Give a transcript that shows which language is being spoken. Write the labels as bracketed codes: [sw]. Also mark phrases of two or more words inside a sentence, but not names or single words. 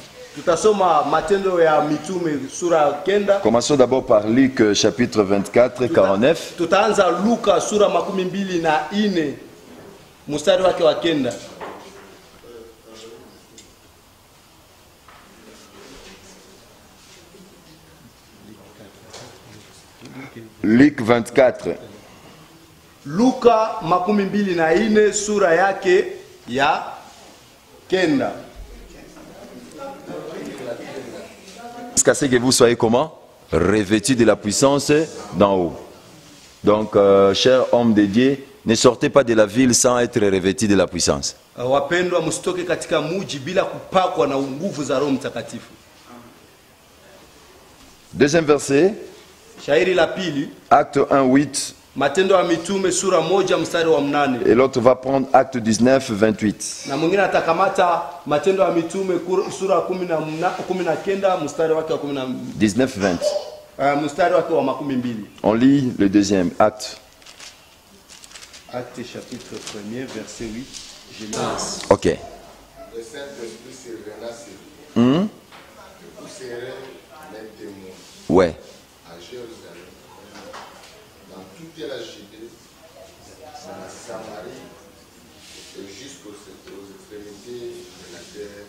[fr] Commençons d'abord par Luc chapitre 24, 49. Luc 24. [sw] Luka 24 sura yake ya kenda. [fr] Jusqu'à ce que vous soyez comment? Revêtus de la puissance d'en haut. Donc, cher homme de Dieu, Ne sortez pas de la ville sans être revêtis de la puissance. [sw] Wapendwa, msitoke katika muji bila kupakwa na nguvu za Roho Mtakatifu. [fr] Deuxième verset, [sw] Shairi la pili, [fr] Acte 1:8, [sw] Matendo ya Mitume sura 1 mstari wa 8. [fr] et l'autre va prendre Acte 19:28. [sw] Na mwingine atakamata Matendo ya Mitume sura 19 mstari wake wa 19-20. mstari wake wa 12. [fr] On lit le deuxième acte. Acte chapitre 1er verset 8. Je lis. Ok. Le Saint-Esprit surviendra sur vous. Hmm? Vous serez les témoins Ouais. à Jérusalem, dans toute la Judée, dans la Samarie et jusqu'aux extrémités de la terre.